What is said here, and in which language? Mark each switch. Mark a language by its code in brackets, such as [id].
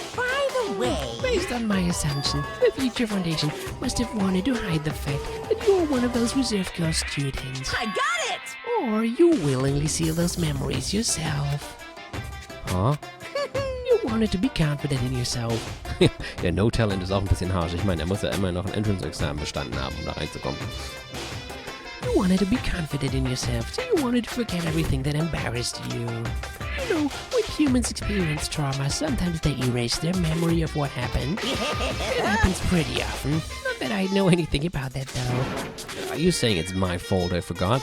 [en] By the way, Based on my assumption, the Future Foundation must have wanted to hide the fact that you were one of those reserve corps students. I got it! Or you willingly seal those memories yourself. Huh? You wanted to be confident in yourself. [de] Ja, No Talent ist auch ein bisschen harsch. Ich meine, er muss ja immer noch ein Entrance-Examen bestanden haben, um da reinzukommen. [en] You wanted to be confident in yourself, so you wanted to forget everything that embarrassed you. You know, when humans experience trauma, sometimes they erase their memory of what happened. It happens pretty often. Not that I know anything about that, though. Are you saying it's my fault I forgot?